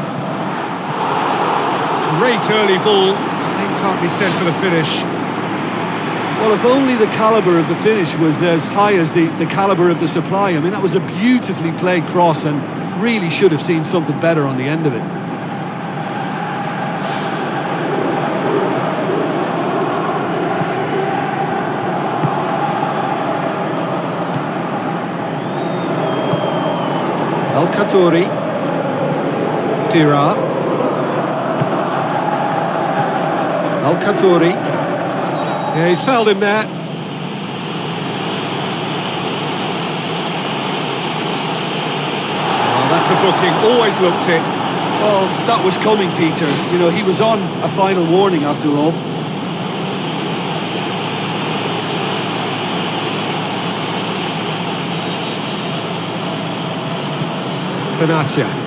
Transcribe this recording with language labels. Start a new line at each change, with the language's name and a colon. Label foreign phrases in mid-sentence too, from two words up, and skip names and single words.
English: Great early ball. Same can't be said for the finish. Well, if only the calibre of the finish was as high as the calibre of the supply. I mean, that was a beautifully played cross and really should have seen something better on the end of it. El Khadouri. Dira. El Khadouri. Yeah, he's fouled him there. Oh, that's a booking, always looked it. Well, that was coming, Peter. You know, he was on a final warning after all. Benatia.